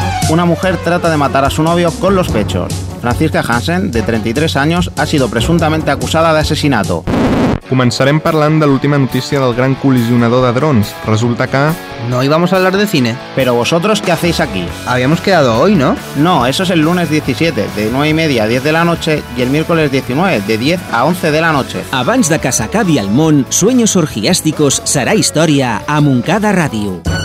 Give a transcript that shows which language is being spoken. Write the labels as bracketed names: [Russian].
[Spanish] Una mujer trata de matar a su novio con los pechos. Francisca Hansen, de 33 años, ha sido presuntamente acusada de asesinato. [Catalan] Començarem parlant de l'última notícia del gran col·lisionador de drons. Resulta que... [Spanish] No íbamos a hablar de cine. Pero vosotros, ¿qué hacéis aquí? Habíamos quedado hoy, ¿no? No, eso es el lunes 17, de 9:30 a 10 de la noche, y el miércoles 19, de 10 a 11 de la noche. [Catalan] Abans de que s'acabi el món, Sueños Orgiàsticos serà història a Montcada Ràdio.